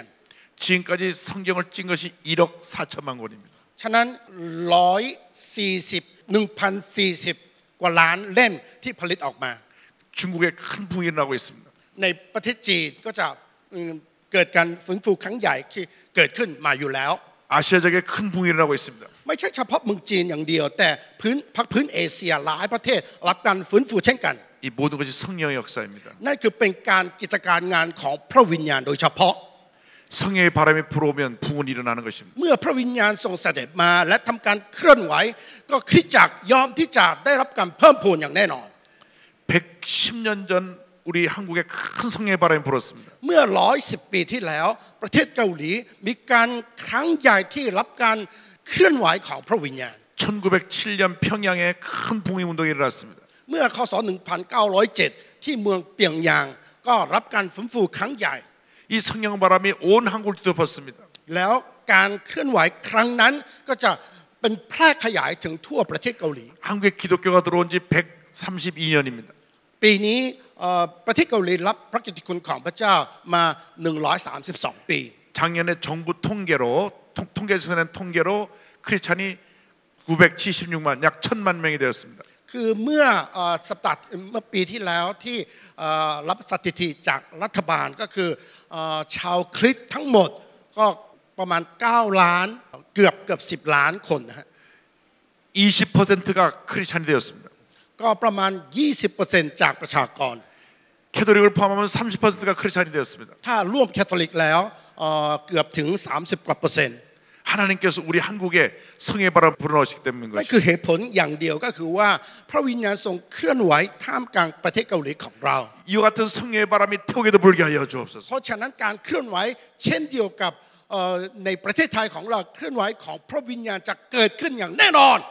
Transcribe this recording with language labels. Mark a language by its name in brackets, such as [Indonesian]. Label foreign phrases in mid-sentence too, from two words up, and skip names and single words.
[Korean] 지금까지 성경을 찍은 것이 1억 4천만 권입니다. [Thai] ฉะนั้น140 กว่าล้านเล่มที่ผลิตออกมา [Korean] 중국에 큰 부흥이 일어나고 있습니다. [Thai] ในประเทศจีนก็จะเกิดการฟื้นฟูครั้งใหญ่ที่เกิดขึ้นมาอยู่แล้ว [Korean] 아시아적에 큰 부흥이 일어나고 있습니다. [Thai] ไม่ใช่เฉพาะเมืองจีนอย่างเดียวแต่พื้นเอเชียหลายประเทศรับการฟื้นฟูเช่นกัน [Korean] 이 모든 것이 성령의 역사입니다. [Thai] นั่นคือเป็นการกิจการงานของพระวิญญาณโดยเฉพาะ [Korean] 성령의 바람이 불어오면 부흥은 일어나는 것입니다. [Thai] เมื่อพระวิญญาณทรงเสด็จมาและทำการเคลื่อนไหวก็คริสตจักรยอมที่จะได้รับการเพิ่มพูนอย่างแน่นอน [Korean] 110년 전 우리 한국에 큰 성령의 바람이 불었습니다. [Thai] เมื่อ110 ปีที่แล้วประเทศเกาหลีมีการครั้งใหญ่ที่รับการเคลื่อนไหวของพระวิญญาณ [Korean] 1907년 평양에 큰 부흥의 운동이 일어났습니다. [Thai] เมื่อคศ1907ที่เมืองเปียงยางก็รับการฟื้นฟูครั้งใหญ่ [Korean] 이 성령 바람이 온 한국을 뒤덮었습니다. [Thai] แล้วการเคลื่อนไหวครั้งนั้นก็จะเป็นแพร่ขยายถึงทั่วประเทศเกาหลี [Korean] 한국에 기독교가 들어온 지 132년입니다. [Thai] ปีนี้ประเทศเกาหลีรับพระกิตติคุณของพระเจ้ามา132 ปี [Korean] 작년에 정부 통계에서 낸 통계로 크리스찬이 976만 약 1000만 명이 되었습니다. [Thai] คือเมื่อปีที่แล้วที่รับสถิติจากรัฐบาลก็คือชาวคริสต์ทั้งหมดก็ประมาณ9ล้านเกือบ10 ล้านคนนะฮะ [Korean] 20%가 크리스찬이 되었습니다. [Thai] ก็ประมาณ 20% จากประชากร [Korean] 캐톨릭을 포함하면 30%가 크리스찬이 되었습니다. [Thai] ถ้าร่วมแคทอลิกแล้วเกือบถึง30 กว่าเปอร์เซ็นต์ [Korean] 하나님께서 우리 한국에 성의 바람 불어넣으시기 때문인 [Thai] นั่น [Korean] 것입니다. [Thai] คือเหตุผลอย่างเดียวก็คือว่าพระวิญญาณทรงเคลื่อนไหวท่ามกลางประเทศเกาหลีของเรา [Korean] 이와 같은 성의 바람이 태국에도 불게 하여 주옵소서. [Thai] เพราะฉะนั้นการเคลื่อนไหวเช่นเดียวกับในประเทศไทยของเราเคลื่อนไหวของพระวิญญาณจะเกิดขึ้นอย่างแน่นอน